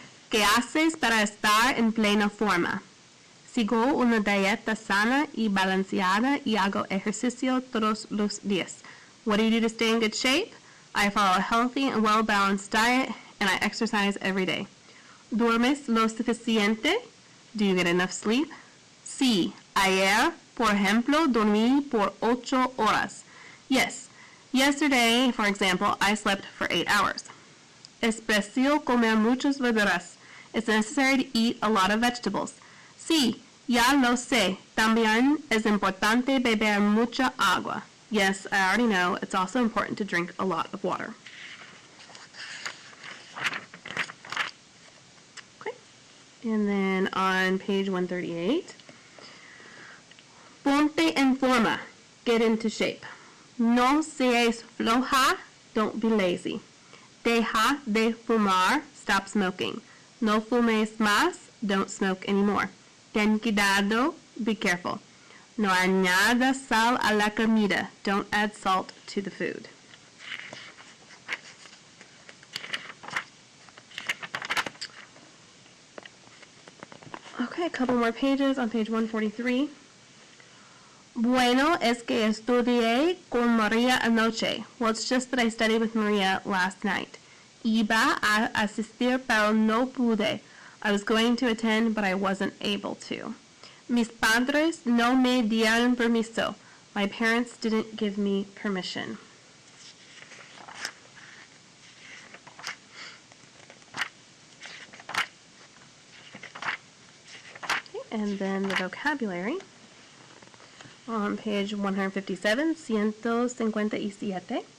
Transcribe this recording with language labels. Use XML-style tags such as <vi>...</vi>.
<es>¿Qué haces para estar en plena forma? Sigo una dieta sana y balanceada y hago ejercicio todos los días.</es> <en>What do you do to stay in good shape? I follow a healthy and well-balanced diet, and I exercise every day.</en> <es>¿Duermes lo suficiente?</es> <en>Do you get enough sleep?</en> <es>Sí, ayer, por ejemplo, dormí por 8 horas.</es> <en>Yes, yesterday, for example, I slept for 8 hours.</en> <es>Es preciso comer muchas verduras.</es> <en>It's necessary to eat a lot of vegetables.</en> <es>Sí, ya lo sé. También es importante beber mucha agua.</es> <en>Yes, I already know. It's also important to drink a lot of water. Okay. And then on page 138,</en> <es>ponte en forma.</es> <en>Get into shape.</en> <es>No seas floja.</es> <en>Don't be lazy.</en> <es>Deja de fumar.</es> <en>Stop smoking.</en> <es>No fumes más.</es> <en>Don't smoke anymore.</en> <es>Ten cuidado.</es> <en>Be careful.</en> <es>No añadas sal a la comida.</es> <en>Don't add salt to the food. Okay, a couple more pages on page 143.</en> <es>Bueno, es que estudié con María anoche.</es> <en>Well, it's just that I studied with Maria last night.</en> <es>Iba a asistir, pero no pude.</es> <en>I was going to attend, but I wasn't able to.</en> <es>Mis padres no me dieron permiso.</es> <en>My parents didn't give me permission. Okay, and then the vocabulary. On page 157, 157.</en>